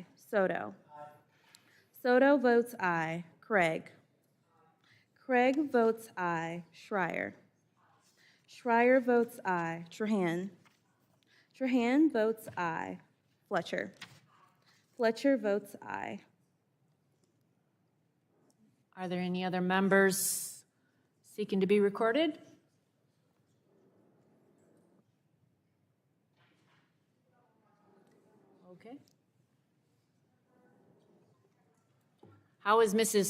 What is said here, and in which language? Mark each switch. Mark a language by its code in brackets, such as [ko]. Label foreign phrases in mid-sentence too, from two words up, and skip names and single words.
[en] Soto. Soto votes aye. Craig. Craig votes aye. Schreier. Schreier votes aye. Trahan. Trahan votes aye. Fletcher. Fletcher votes aye. Are there any other members seeking to be recorded? Okay. How is Mrs.